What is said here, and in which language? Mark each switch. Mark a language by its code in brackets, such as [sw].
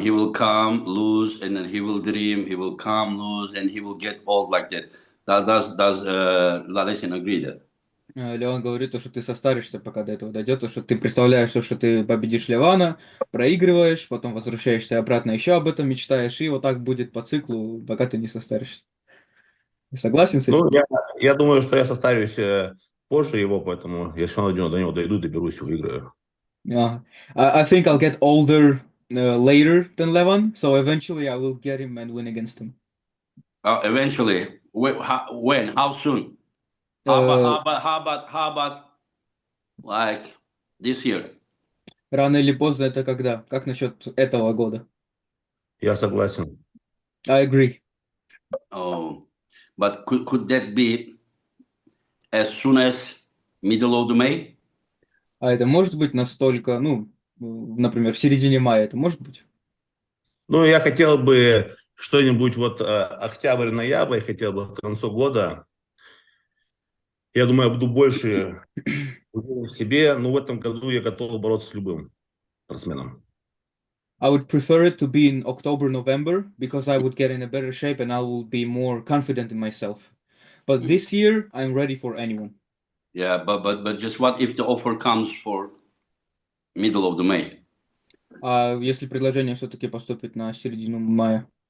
[en] He will come, lose, and then he will dream. He will come, lose, and he will get old like that. Does Laletin agree that? [ru] Леван говорит, то, что ты состаришься, пока до этого дойдет, то, что ты представляешь, то, что ты победишь Левана, проигрываешь, потом возвращаешься обратно, еще об этом мечтаешь, и вот так будет по циклу, пока ты не состаришься. Согласен с Ну, этим? я думаю, что я состарюсь позже его, поэтому я все равно до него дойду, доберусь и выиграю. [en] I think I'll get older later than Levan, so eventually I will get him and win against him. Eventually, when? How soon? Э, How about like this year? [ru] Рано или поздно это когда? Как насчет этого года? Я согласен. [en] I agree. Oh, but could that be as soon as middle of the May? [ru] А это может быть настолько, ну, например, в середине мая это может быть? Ну, я хотел бы что-нибудь вот октябрь-ноябрь, хотел бы к концу года. Я думаю, я буду больше уверен в себе, но в этом году я готов бороться с любым спортсменом. [en] I would prefer it to be in October, November, because I would get in a better shape and I will be more confident in myself. But this year, I'm ready for anyone. Yeah, but just what if the offer comes for middle of the May? [ru] А если предложение все-таки поступит на середину мая?